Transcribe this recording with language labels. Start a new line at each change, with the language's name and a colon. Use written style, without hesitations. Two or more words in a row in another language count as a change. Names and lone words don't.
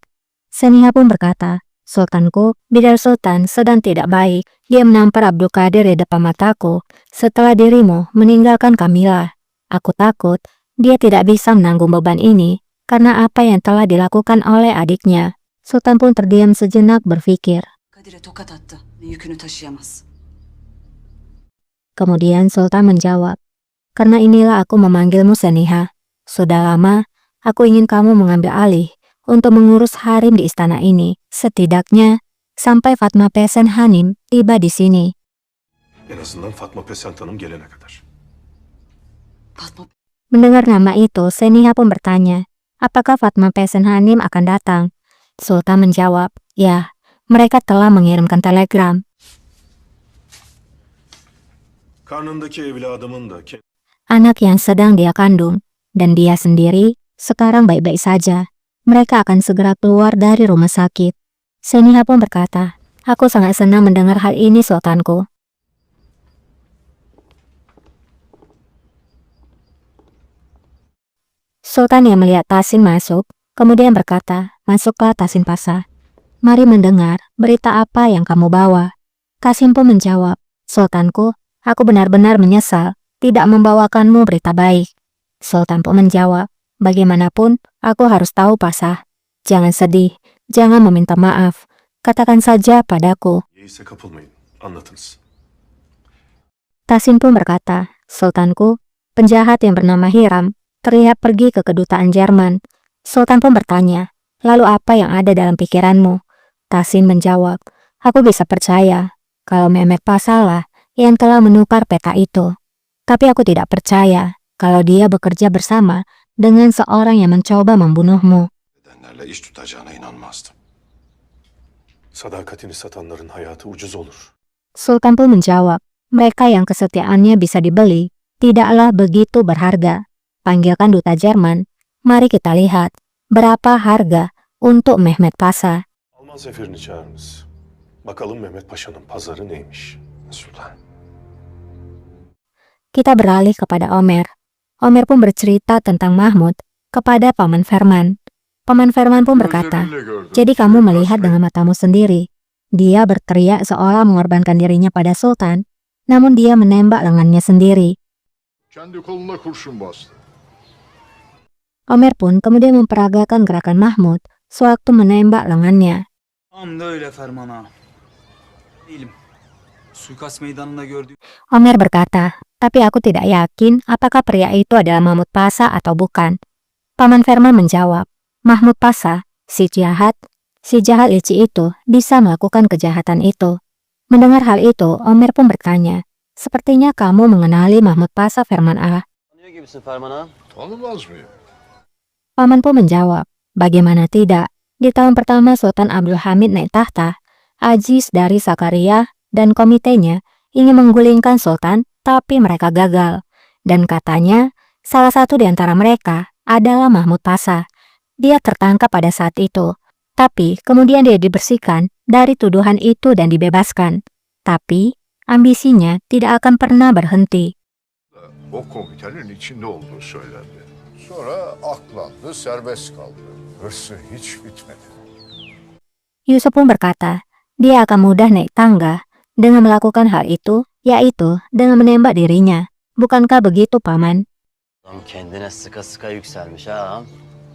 Indonesian: Seniha pun berkata, Sultanku, Bidar Sultan sedang tidak baik. Dia menampar Abdul Qadir di depan mataku setelah dirimu meninggalkan Kamila. Aku takut dia tidak bisa menanggung beban ini karena apa yang telah dilakukan oleh adiknya. Sultan pun terdiam sejenak berpikir.
Turkish: Kadir'e tokat attı. Yükünü taşıyamaz.
Indonesian: Kemudian Sultan menjawab, karena inilah aku memanggilmu Seniha. Sudah lama aku ingin kamu mengambil alih untuk mengurus harem di istana ini. Setidaknya sampai Fatma Pesen Hanim tiba di sini.
Turkish: En azından Fatma Pesent Hanım gelene kadar. Fatma
Indonesian: Mendengar nama itu, Seniha pun bertanya, apakah Fatma Pesen Hanim akan datang? Sultan menjawab, ya, mereka telah mengirimkan telegram.
Turkish: Karnındaki evladımın da
Indonesian: Anak yang sedang dia kandung, dan dia sendiri, sekarang baik-baik saja. Mereka akan segera keluar dari rumah sakit. Seniha pun berkata, aku sangat senang mendengar hal ini, Sultanku. Sultan yang melihat Tasin masuk, kemudian berkata, masuklah Tasin Pasa. Mari mendengar berita apa yang kamu bawa. Tasin pun menjawab, Sultanku, aku benar-benar menyesal tidak membawakanmu berita baik. Sultan pun menjawab, bagaimanapun aku harus tahu Pasa. Jangan sedih, jangan meminta maaf. Katakan saja padaku.
Turkish: yeise kapılmayın. Anlatınız.
Indonesian: Tasin pun berkata, Sultanku, penjahat yang bernama Hiram terlihat pergi ke kedutaan Jerman. Sultan pun bertanya, lalu apa yang ada dalam pikiranmu? Tasin menjawab, aku bisa percaya kalau Mehmet Pasa lah yang telah menukar peta itu. Tapi aku tidak percaya kalau dia bekerja bersama dengan seorang yang mencoba membunuhmu.
Turkish: Nedenlerle iş tutacağına inanmazdım. Sadakatini satanların hayatı ucuz olur.
Indonesian: Sultan pun menjawab, mereka yang kesetiaannya bisa dibeli tidaklah begitu berharga. Panggilkan duta Jerman, mari kita lihat berapa harga untuk Mehmet Pasa.
Turkish: Alman seferini çağırınız. Bakalım Mehmet Paşa'nın pazarı neymiş. Sultan.
Indonesian: Kita beralih kepada Omer. Omer pun bercerita tentang Mahmud kepada Paman Ferman. Paman Ferman pun berkata, jadi kamu melihat dengan matamu sendiri. Dia berteriak seolah mengorbankan dirinya pada Sultan, namun dia menembak lengannya sendiri.
Turkish: Kendi koluna kurşun bastı.
Indonesian: Omer pun kemudian memperagakan gerakan Mahmud sewaktu menembak lengannya.
Turkish: Tam da öyle Ferman ağa. Değilim. Suikast meydanında gördüğüm
Indonesian: Omer berkata, tapi aku tidak yakin apakah pria itu adalah Mahmud Pasa atau bukan. Paman Ferman menjawab, Mahmud Pasa, si jahat licik itu bisa melakukan kejahatan itu. Mendengar hal itu, Omer pun bertanya, sepertinya kamu mengenali Mahmud Pasa, Ferman A.
Turkish: Tanıyor gibisin Ferman ağa. Tanımaz mıyım?
Indonesian: Paman pun menjawab, bagaimana tidak? Di tahun pertama Sultan Abdul Hamid naik tahta, Aziz dari Sakaria dan komitenya ingin menggulingkan Sultan, tapi mereka gagal. Dan katanya, salah satu di antara mereka adalah Mahmud Pasa. Dia tertangkap pada saat itu, tapi kemudian dia dibersihkan dari tuduhan itu dan dibebaskan. Tapi, ambisinya tidak akan pernah berhenti.
Turkish: O komitenin içinde olduğu söylendi. Sonra aklandı, serbest kaldı. Hırsı hiç bitmedi.
Indonesian: Yusuf pun berkata, dia akan mudah naik tangga dengan melakukan hal itu, yaitu dengan menembak dirinya. Bukankah begitu, Paman?
Turkish: Adam kendine sıka sıka yükselmiş ha.